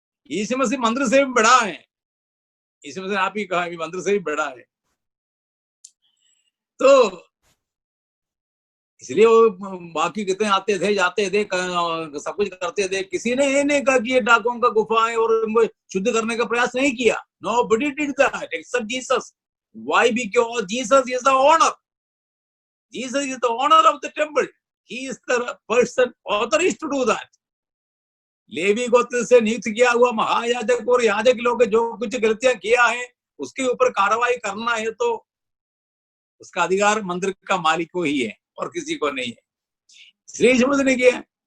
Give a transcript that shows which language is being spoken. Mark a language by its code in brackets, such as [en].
[hi] यीशु मसीह मंदिर से भी बड़ा है। यीशु मसीह आप ही कहा मंदिर से भी बड़ा है। तो इसलिए वो बाकी कितने आते थे, जाते थे, सब कुछ करते थे। किसी ने ये नहीं कहा कि ये डाकुओं का गुफा है और उनको शुद्ध करने का प्रयास नहीं किया। [en] Nobody did that except Jesus. Why? Because Jesus is the owner. Jesus is the owner of the temple. He is the person authorized to do that. [hi] Levy गोत्र से नियुक्त किया हुआ महायाजक और याजक लोग जो कुछ गलतियां किया है उसके ऊपर कार्रवाई करना है, तो उसका अधिकार मंदिर का मालिक को ही है और किसी को नहीं है। इसलिए यीशु मसीह ने किया।